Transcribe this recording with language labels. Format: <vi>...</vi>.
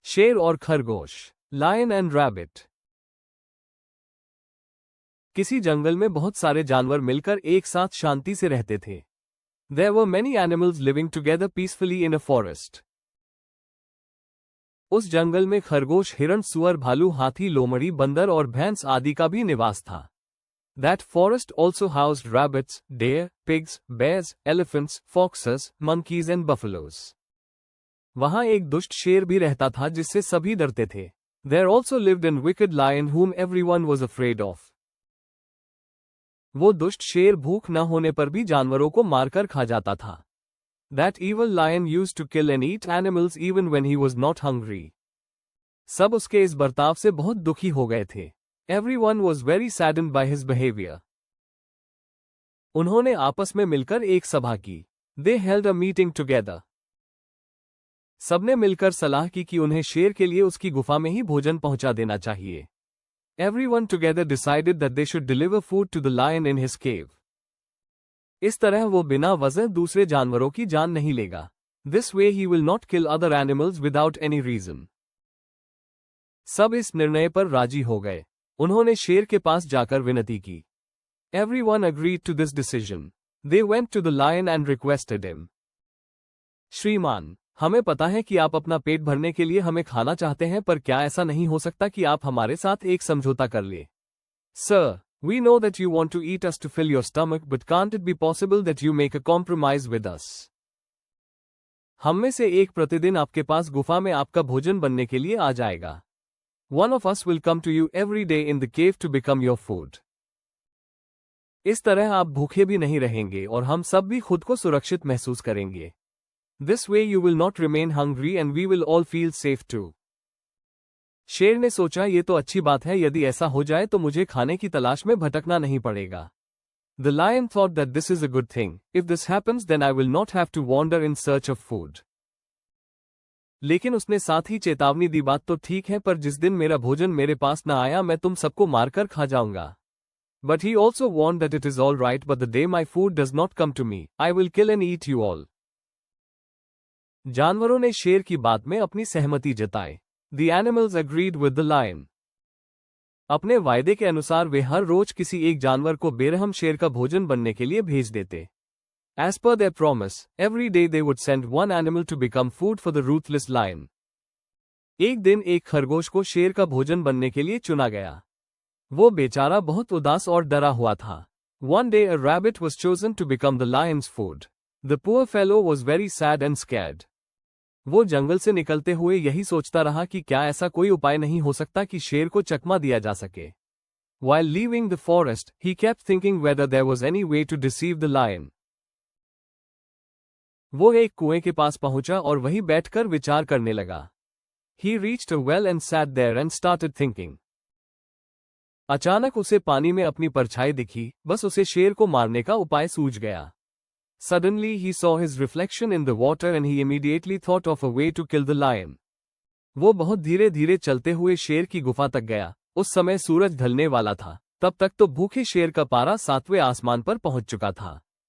<hi>शेर और खरगोश,</hi> <en>Lion and rabbit.</en> <hi>किसी जंगल में बहुत सारे जानवर मिलकर एक साथ शांति से रहते थे।</hi> <en>There were many animals living together peacefully in a forest.</en> <hi>उस जंगल में खरगोश, हिरण, सुअर, भालू, हाथी, लोमड़ी, बंदर और भैंस आदि का भी निवास था।</hi> <en>That forest also housed rabbits, deer, pigs, bears, elephants, foxes, monkeys and buffaloes.</en> <hi>वहां एक दुष्ट शेर भी रहता था जिससे सभी डरते थे।</hi> <en>There also lived a wicked lion whom everyone was afraid of.</en> <hi>वो दुष्ट शेर भूख न होने पर भी जानवरों को मारकर खा जाता था।</hi> <en>That evil lion used to kill and eat animals even when he was not hungry.</en> <hi>सब उसके इस बर्ताव से बहुत दुखी हो गए थे।</hi> <en>Everyone was very saddened by his behavior.</en> <hi>उन्होंने आपस में मिलकर एक सभा की।</hi> <en>They held a meeting together.</en> <hi>सबने मिलकर सलाह की कि उन्हें शेर के लिए उसकी गुफा में ही भोजन पहुंचा देना चाहिए।</hi> <en>Everyone together decided that they should deliver food to the lion in his cave.</en> <hi>इस तरह वो बिना वजह दूसरे जानवरों की जान नहीं लेगा।</hi> <en>This way he will not kill other animals without any reason.</en> <hi>सब इस निर्णय पर राजी हो गए। उन्होंने शेर के पास जाकर विनती की।</hi> <en>Everyone agreed to this decision. They went to the lion and requested him.</en> <hi>श्रीमान, हमें पता है कि आप अपना पेट भरने के लिए हमें खाना चाहते हैं, पर क्या ऐसा नहीं हो सकता कि आप हमारे साथ एक समझौता कर ले?</hi> <en>Sir, we know that you want to eat us to fill your stomach, but can't it be possible that you make a compromise with us?</en> <hi>हम में से एक प्रतिदिन आपके पास गुफा में आपका भोजन बनने के लिए आ जाएगा।</hi> <en>One of us will come to you every day in the cave to become your food.</en> <hi>इस तरह आप भूखे भी नहीं रहेंगे और हम सब भी खुद को सुरक्षित महसूस करेंगे।</hi> <en>This way you will not remain hungry and we will all feel safe too.</en> <hi>शेर ने सोचा, ये तो अच्छी बात है, यदि ऐसा हो जाए तो मुझे खाने की तलाश में भटकना नहीं पड़ेगा।</hi> <en>The lion thought that this is a good thing. If this happens then I will not have to wander in search of food.</en> <hi>लेकिन उसने साथ ही चेतावनी दी, बात तो ठीक है, पर जिस दिन मेरा भोजन मेरे पास न आया मैं तुम सबको मारकर खा जाऊंगा।</hi> <en>But he also warned that it is all right, but the day my food does not come to me, I will kill and eat you all.</en> <hi>जानवरों ने शेर की बात में अपनी सहमति जताई।</hi> <en>The animals agreed with the lion.</en> <hi>अपने वायदे के अनुसार वे हर रोज किसी एक जानवर को बेरहम शेर का भोजन बनने के लिए भेज देते।</hi> <en>As per their promise, every day they would send one animal to become food for the ruthless lion.</en> <hi>एक दिन एक खरगोश को शेर का भोजन बनने के लिए चुना गया। वो बेचारा बहुत उदास और डरा हुआ था।</hi> <en>One day a rabbit was chosen to become the lion's food. The poor fellow was very sad and scared.</en> <hi>वो जंगल से निकलते हुए यही सोचता रहा कि क्या ऐसा कोई उपाय नहीं हो सकता कि शेर को चकमा दिया जा सके।</hi> <en>While leaving the forest, he kept thinking whether there was any way to deceive the lion.</en> <hi>वो एक कुएं के पास पहुंचा और वहीं बैठकर विचार करने लगा।</hi> <en>He reached a well and sat there and started thinking.</en> <hi>अचानक उसे पानी में अपनी परछाई दिखी, बस उसे शेर को मारने का उपाय सूझ गया।</hi> <en>Suddenly he saw his reflection in the water and he immediately thought of a way to kill the lion.</en> <hi>वो बहुत धीरे धीरे चलते हुए शेर की गुफा तक गया। उस समय सूरज ढलने वाला था। तब तक तो भूखे शेर का पारा 7वें आसमान पर पहुंच चुका था।</hi>